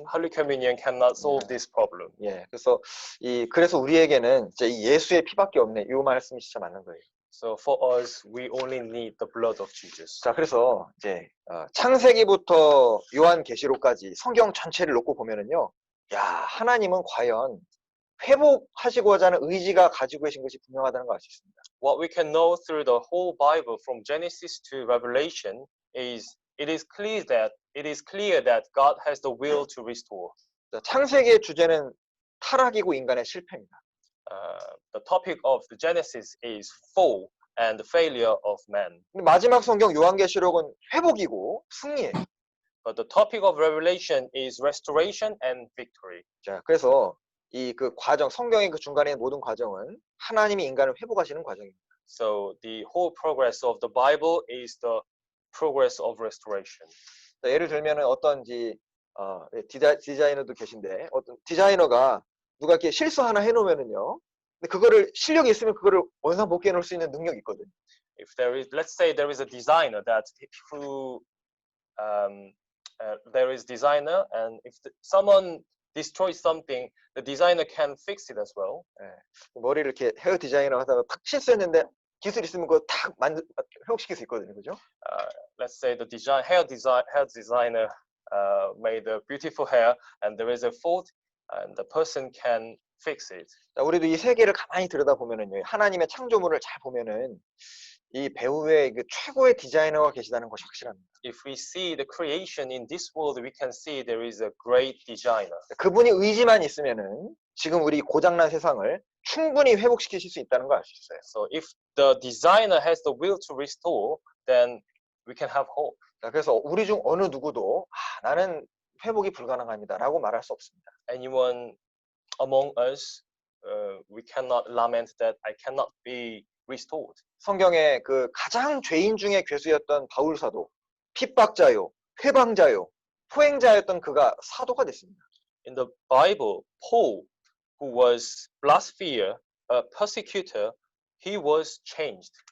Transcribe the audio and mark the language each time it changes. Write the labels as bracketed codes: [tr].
[en] Holy Communion cannot solve this problem. [ko] 예, 그래서 우리에게는 이제 이 예수의 피밖에 없네. 이 말씀이 진짜 맞는 거예요. [en] So for us, we only need the blood of Jesus. [ko] 자, 그래서 이제 창세기부터 요한계시록까지 성경 전체를 놓고 보면은요, 야, 하나님은 과연 회복하시고자 하는 의지가 가지고 계신 것이 분명하다는 걸 알 수 있습니다. [en] What we can know through the whole Bible from Genesis to Revelation is it is clear that God has the will to restore. [ko] 자, 창세기의 주제는 타락이고 인간의 실패입니다. [en] The topic of the Genesis is fall and the failure of man. [ko] 근데 마지막 성경 요한계시록은 회복이고 승리예요. [en] But the topic of Revelation is restoration and victory. [ko] 자, 그래서 이 그 과정, 성경의 그 중간에 모든 과정은 하나님이 인간을 회복하시는 과정입니다. [en] So the whole progress of the Bible is the progress of restoration. [ko] 자, 예를 들면은 어떤지 디자이너도 계신데 어떤 디자이너가 누가 이렇게 실수 하나 해놓으면은요, 근데 그거를 실력이 있으면 그거를 원상복귀해 놓을 수 있는 능력이 있거든요. [en] If there is, let's say there is a designer that who there is designer, and if someone destroys something, the designer can fix it as well. [ko] 머리를 이렇게 헤어 디자이너 하다가 탁 실수했는데 기술 있으면 그거 탁 회복시킬 수 있거든요, 그죠? [en] Let's say the hair designer made a beautiful hair, and there is a fault, and the person can fix it. [ko] 자, 우리도 이 세계를 가만히 들여다 보면은요, 하나님의 창조물을 잘 보면은 이 배우의 그 최고의 디자이너가 계시다는 것이 확실합니다. [en] If we see the creation in this world, we can see there is a great designer. [ko] 그분이 의지만 있으면은 지금 우리 고장난 세상을 충분히 회복시키실 수 있다는 걸 알 수 있어요. [en] So if the designer has the will to restore, then we can have hope. [ko] 자, 그래서 우리 중 어느 누구도 나는 회복이 불가능합니다라고 말할 수 없습니다. [en] Anyone among us, we cannot lament that I cannot be restored. [ko] 성경에 그 가장 죄인 중에 괴수였던 바울 사도, 핍박자요, 회방자요, 포행자였던 그가 사도가 됐습니다. [en] In the Bible, Paul, who was blasphemer, a persecutor, he was changed,